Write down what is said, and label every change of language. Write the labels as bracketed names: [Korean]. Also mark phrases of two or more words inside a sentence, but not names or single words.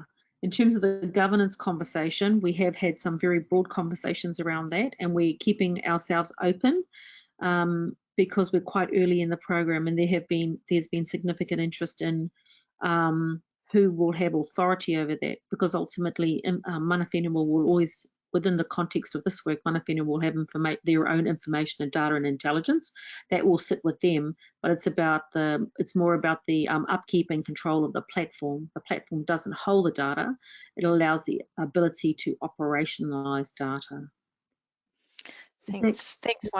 [English] In terms of the governance conversation, we have had some very broad conversations around that, and we're keeping ourselves open because we're quite early in the program, and there's been significant interest in who will have authority over that, because ultimately [Māori] mana whenua [English] will always, within the context of this work, [Māori] mana whenua [English] will have their own information and data and intelligence that will sit with them, but it's more about the upkeep and control of the platform. The platform doesn't hold the data, it allows the ability to operationalize data. Thanks, Mai.